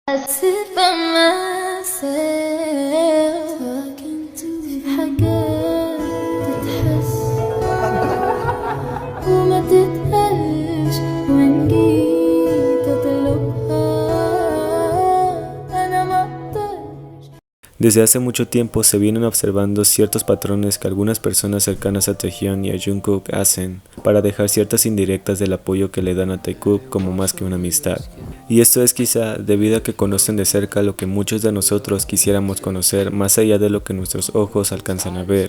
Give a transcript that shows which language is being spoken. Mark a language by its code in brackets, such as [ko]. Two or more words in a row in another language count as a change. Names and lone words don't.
[en] sit by myself talking to [ar] حاجات تتحس وما تتقالش وإن جيت أطلبها أنا ما أقدرش. [es] Desde hace mucho tiempo se vienen observando ciertos patrones que algunas personas cercanas a Taehyun y a Jungkook hacen para dejar ciertas indirectas del apoyo que le dan a Taekook como más que una amistad. Y esto es quizá debido a que conocen de cerca lo que muchos de nosotros quisiéramos conocer más allá de lo que nuestros ojos alcanzan a ver.